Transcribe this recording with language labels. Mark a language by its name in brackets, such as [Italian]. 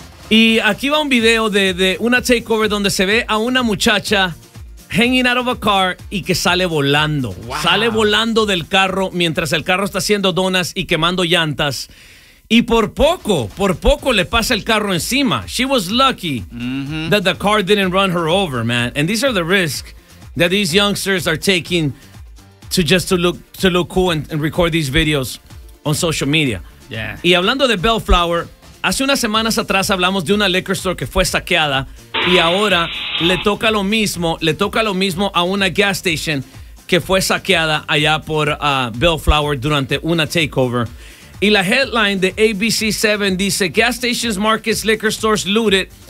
[Spanish] Y aquí va un video de una takeover donde se ve a una muchacha [English] hanging out of a car [Spanish] y que sale volando. Wow. Sale volando del carro mientras el carro está haciendo donas y quemando llantas. Y por poco le pasa el carro encima. [English] She was lucky that the car didn't run her over, man. And these are the risks that these youngsters are taking to look cool and record these videos on social media. Yeah. [Spanish] Y hablando de Bellflower, hace unas semanas atrás hablamos de una liquor store que fue saqueada y ahora le toca lo mismo a una gas station que fue saqueada allá por Bellflower durante una takeover. Y la headline de ABC7 dice, [English] gas stations, markets, liquor stores looted.